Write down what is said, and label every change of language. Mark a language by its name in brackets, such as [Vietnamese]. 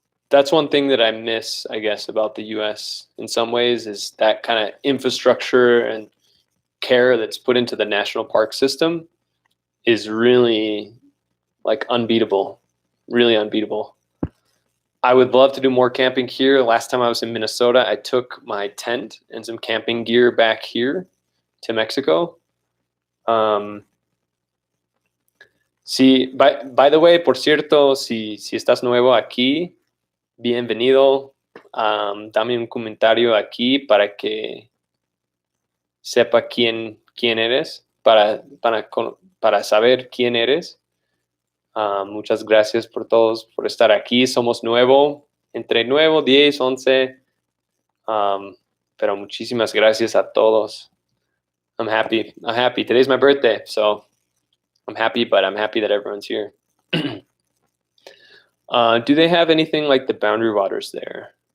[English] That's one thing that I miss, I guess, about the US in some ways, is that kind of infrastructure and care that's put into the national park system is really like unbeatable, really unbeatable. I would love to do more camping here. Last time I was in Minnesota, I took my tent and some camping gear back here to Mexico. [Spanish] Sí, [English] by the way, [Spanish] por cierto, si estás nuevo aquí, bienvenido. Dame un comentario aquí para que sepa quién eres, para saber quién eres. Muchas gracias por todos por estar aquí. Somos entre nuevo, 10, 11. Pero muchísimas gracias a todos. [English] I'm happy. Today's my birthday, so I'm happy, but I'm happy that everyone's here. Do they have anything like the Boundary Waters there?